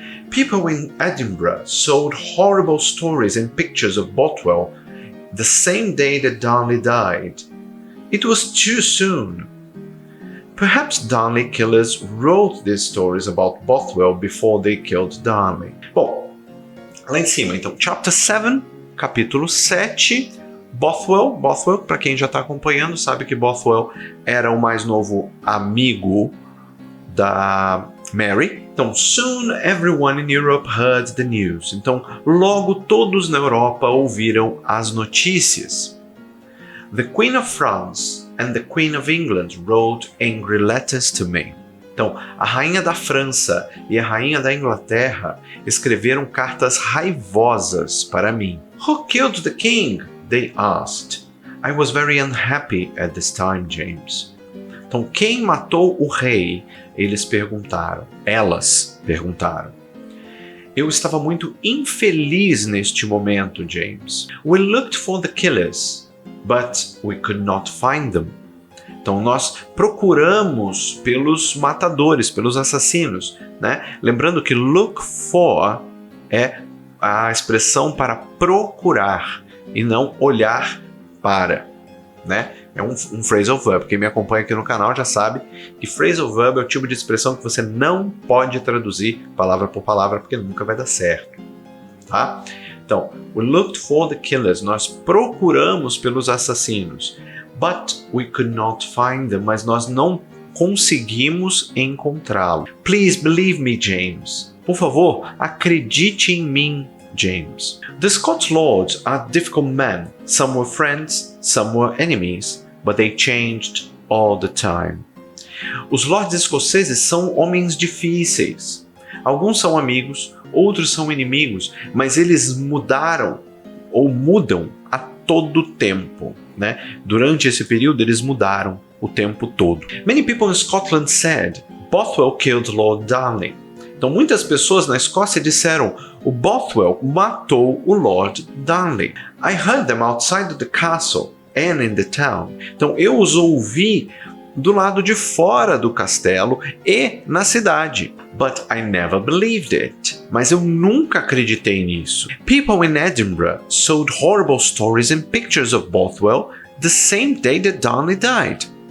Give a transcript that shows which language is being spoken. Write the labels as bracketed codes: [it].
[en] People in Edinburgh sold horrible stories and pictures of Bothwell the same day that Darnley died. It was too soon. Perhaps Darnley killers wrote these stories about Bothwell before they killed Darnley. [pt] Bom, lá em cima, então, Chapter 7, capítulo 7, Bothwell, para quem já está acompanhando, sabe que Bothwell era o mais novo amigo da Mary. Então, [en] soon everyone in Europe heard the news. [pt] Então, logo todos na Europa ouviram as notícias. [en] The Queen of France and the Queen of England wrote angry letters to me. [pt] Então, a rainha da França e a rainha da Inglaterra escreveram cartas raivosas para mim. [en] Who killed the king? They asked. I was very unhappy at this time, James. [pt] Então, quem matou o rei? Eles perguntaram. Elas perguntaram. Eu estava muito infeliz neste momento, James. [en] We looked for the killers, but we could not find them. [pt] Então nós procuramos pelos matadores, pelos assassinos, né? Lembrando que look for é a expressão para procurar e não olhar para, né? É um phrasal verb. Quem me acompanha aqui no canal já sabe que phrasal verb é o tipo de expressão que você não pode traduzir palavra por palavra porque nunca vai dar certo, tá? Então, [en] we looked for the killers. [pt] Nós procuramos pelos assassinos. [en] But we could not find them. [pt] Mas nós não conseguimos encontrá-lo. [en] Please believe me, James. [pt] Por favor, acredite em mim, James. [en] The Scots lords are difficult men. Some were friends, some were enemies, but they changed all the time. [pt] Os lords escoceses são homens difíceis. Alguns são amigos, outros são inimigos, mas eles mudaram ou mudam a todo tempo, né? Durante esse período eles mudaram o tempo todo. [en] Many people in Scotland said, Bothwell killed Lord Darnley. [pt] Então muitas pessoas na Escócia disseram, o Bothwell matou o Lord Darnley. [en] I heard them outside the castle and in the town. [pt] Então eu os ouvi do lado de fora do castelo e na cidade. [en] But I never believed it. [pt] Mas eu nunca acreditei nisso. [en] People in Edinburgh sold horrible stories and pictures of Bothwell the same day that Darnley died.